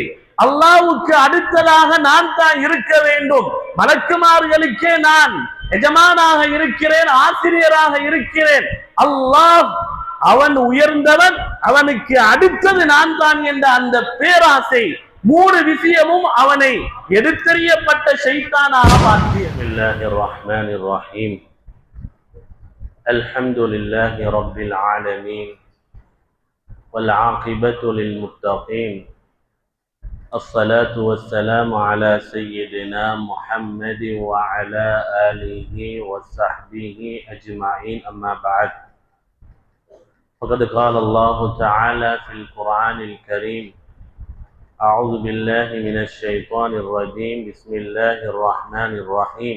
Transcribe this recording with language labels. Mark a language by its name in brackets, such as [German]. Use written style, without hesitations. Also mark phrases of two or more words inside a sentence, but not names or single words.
[Tamil] அல்லாஹ்வுக்கு அடுத்ததாக நான் தான் இருக்க வேண்டும், மலக்குமார்களுக்கே நான் எஜமானாக இருக்கிறேன், ஆசிரியராக இருக்கிறேன், அல்லாஹ் அவன் உயர்ந்தவன், அவனுக்கு அடுத்தது நான் தான் என்ற அந்த பேராசை 3 விஷயமும் அவனை எடுத்தறியப்பட்ட ஷைத்தானாக மாற்றியது. [Arabic] بسم الله الرحمن الرحيم. الحمد لله رب العالمين والعاقبة للمتقين. الصلاة والسلام على سيدنا محمد وعلى آله وصحبه أجمعين، أما بعد. فقد قال الله تعالى في القرآن الكريم: أعوذ بالله من الشيطان الرجيم، بسم الله الرحمن الرحيم.